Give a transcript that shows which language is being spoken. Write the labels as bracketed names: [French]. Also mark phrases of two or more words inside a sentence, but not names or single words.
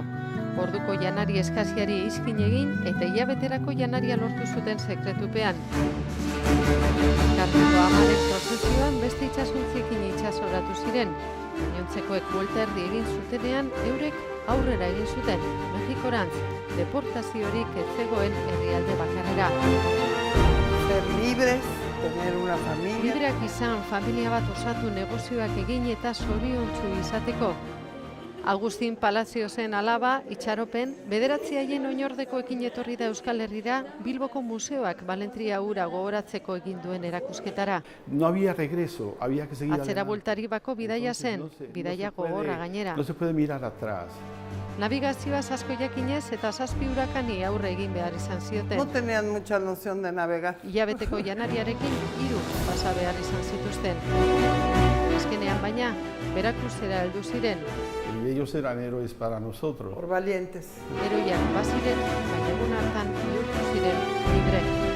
[Basque] Orduko janari eskasiari iskin egin eta hilabeterako janaria lortu zuten sekretupean. Kartuko amaren prozesioan beste itsasuntziekin itsasoratu ziren. Gainontzekoek buelta erdi egin zutenean eurek aurrera egin zuten, Mexikorantz, deportaziorik ez zegoen herrialde bakarrera. [Spanish] Ser libres, tener una familia. [Basque] Libreak izan, familia bat osatu negozioak egin eta zoriontsu izateko. Agustin Palaziozen alaba, itxaropen, 9 haien oinordekoekin etorri da Euskal Herrira Bilboko museoak Balentria hura gogoratzeko egin duen erakusketara. [Spanish] No había regreso, había que seguir [Basque] Atzera [Spanish] adelante. [Basque] bueltarri bako bidaia zen, bidaia gogorra gainera. [Spanish] No se puede mirar atrás. [Basque] Navigazioaz asko jakinez eta 7 urakani aurre egin behar izan zioten. [Spanish] No tenían mucha noción de navegar. [Basque] Hilabeteko janariarekin 3 pasa behar izan zituzten. Azkenean baina, Berakruzera heldu ziren. [Spanish] Y ellos eran héroes para nosotros. Por valientes. [Basque] Heroiak baziren, baina egun hartan bihurtu ziren libre.